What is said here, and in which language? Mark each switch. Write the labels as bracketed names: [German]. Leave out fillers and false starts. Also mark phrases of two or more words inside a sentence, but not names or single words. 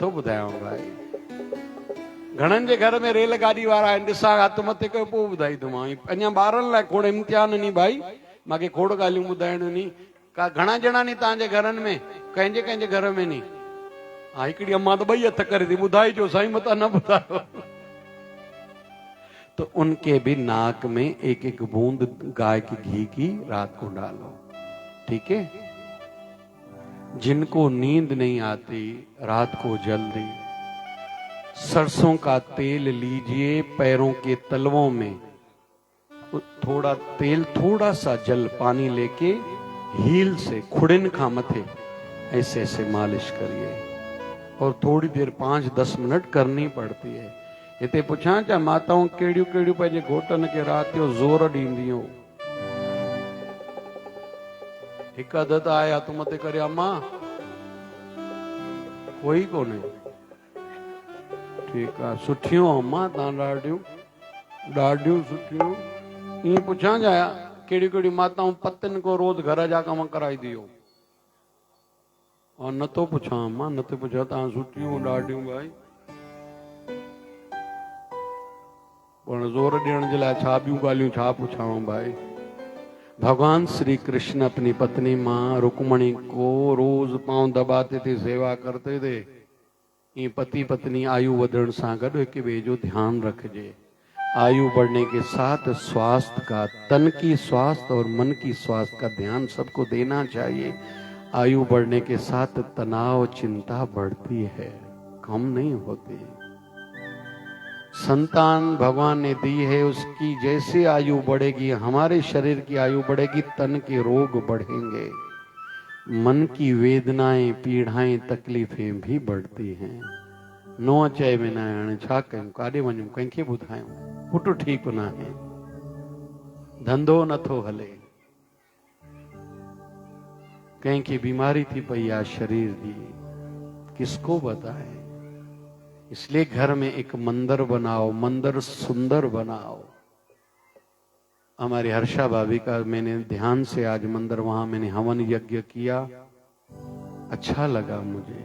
[Sindhi] ठीकु आहे, नथो ॿुधायांव भाई। घणनि जे घर में रेलगाड़ी वारा आहिनि, ॾिसां हथ मथे कयो पोइ ॿुधाईंदोमांव। अञा ॿारनि लाइ खोड़ इम्तिहान नी भाई, मूंखे खोड़ ॻाल्हियूं ॿुधाइणियूं नी। का घणा ॼणा नी तव्हांजे घरनि में, कंहिंजे कंहिंजे घर में नी? हा, हिकिड़ी अम्मा तो 2 हथ करे थी, ॿुधाइजो साईं, मता न ॿुधायो। [Hindi] तो उनके भी नाक में एक एक बूंद गाय के घी की रात को डालो, ठीक है? जिनको नींद नहीं आती रात को जल्दी सरसों का तेल लीजिए, पैरों के तलवों में थोड़ा तेल, थोड़ा सा जल, पानी लेके हील से [Sindhi] खुड़िन खा मथे [Hindi] ऐसे ऐसे मालिश करिए और थोड़ी देर 5-10 मिनट करनी पड़ती है। [Sindhi] हिते पुछां छा माताऊं कहिड़ियूं कहिड़ियूं पंहिंजे घोटनि खे राति जो ज़ोर ॾींदियूं? हिकु अध त आहे हथ मथे करे, अम्मा कोई कोन्हे, ठीकु आहे, सुठियूं अम्मा तव्हां, ॾाढियूं सुठियूं। ईअं पुछां छा कहिड़ियूं कहिड़ियूं माताऊं पतिन को रोज़ घर जा कम कराई दियो? और नथो पुछां अम्मा, नथो पुछां, तव्हां सुठियूं ॾाढियूं भाई, पर जोर ॾियण जे लाइ छा ॿियूं ॻाल्हियूं छा पुछां भाई। [Hindi] भगवान श्री कृष्ण अपनी पत्नी मां रुक्मणी को रोज पांव दबाते थे, सेवा करते थे। [Sindhi] ये पति पत्नी आयु वधण सां गॾु हिक ॿिए जो ध्यान रखिजे। [Hindi] आयु बढ़ने के साथ स्वास्थ्य का, तन की स्वास्थ्य और मन की स्वास्थ्य का ध्यान सबको देना चाहिए। आयु बढ़ने के साथ तनाव चिंता बढ़ती है, कम नहीं होती। संतान भगवान ने दी है, उसकी जैसे आयु बढ़ेगी हमारे शरीर की आयु बढ़ेगी, तन के रोग बढ़ेंगे, मन की वेदनाएं पीड़ाएं तकलीफें भी बढ़ती हैं। [Sindhi] नो अचे में न हाणे छा कयूं, काॾे वञूं, कंहिंखे ॿुधायूं, पुटु ठीकु न आहे, धंधो नथो हले, कंहिंखे बीमारी थी पई आहे शरीर जी, [Hindi] किसको बताए। इसलिए घर में एक मंदिर बनाओ, मंदिर सुंदर बनाओ। हमारी हर्षा भाभी का मैंने ध्यान से आज मंदिर, वहां मैंने हवन यज्ञ किया, अच्छा लगा मुझे।